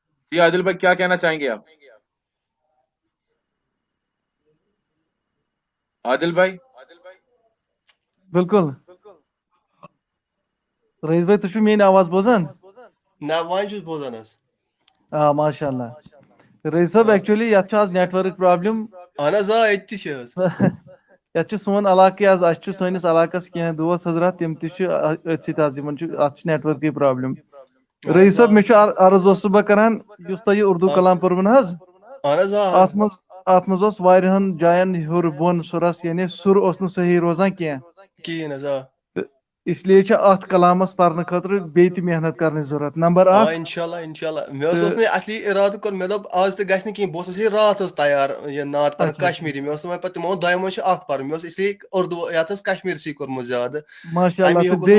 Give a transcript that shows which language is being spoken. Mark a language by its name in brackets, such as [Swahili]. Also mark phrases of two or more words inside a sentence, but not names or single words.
[Urdu] جی عادل بھائی کیا کہنا چاہیں گے آپ؟ عادل بھائی [Kashmiri] بالکل رئیس بھائی تُہۍ چھِو میٛٲنۍ آواز بوزان؟ نہ وۄنۍ چھُس بوزان حظ. آ ماشاء اللہ رئیس صٲب ایکچُؤلی یتھ چھِ آز [English] network problem [Kashmiri] اہن حظ آ ییٚتہِ تہِ چھِ حظ. یتھ چھُ سون علاقہٕ آز اَسہِ چھُ سٲنِس علاقس کینٛہہ دوس حضرات تِم تہِ چھِ أتھۍ سۭتۍ آز یِمن چھُ اَتھ چھِ [English] network problem اہن [Kashmiri] رئیس حظ صٲب آ مےٚ چھُ عرض اوسُس بہٕ کران یُس تۄہہِ یہِ اُردو کلام پوٚروُن حظ اہن حظ آ اتھ منٛز اوس واریاہن جاین ہیوٚر بۄن سُرس یعنی سُر اوس نہٕ صحیح روزان کینٛہہ کِہیٖنۍ حظ آ. تہٕ [Urdu] اس لیے [Kashmiri] چھِ اتھ کلامس پرنہٕ خٲطرٕ بیٚیہِ تہِ محنت کرنٕچ ضروٗرت نمبر آ اکھ انشاءاللہ انشاءاللہ مےٚ اوس تہٕ نہٕ اصلی ارادٕ کوٚر مےٚ دوٚپ آز تہِ گژھِ نہٕ کِہیٖنۍ بہٕ اوسُس یہِ راتھ حظ تیار یہِ نعت پرن [Urdu] اچھا اچھا [Kashmiri] کشمیٖری مےٚ اوس نہٕ وۄنۍ پتہٕ تِمو ووٚن دۄیو منٛز چھُ اکھ پرُن مےٚ اوس اسلیے اردوٗ یتھ حظ کشمیٖرسٕے کوٚرمُت زیادٕ ماشاء اللہ امی تہٕ ہیوٚکُس نہٕ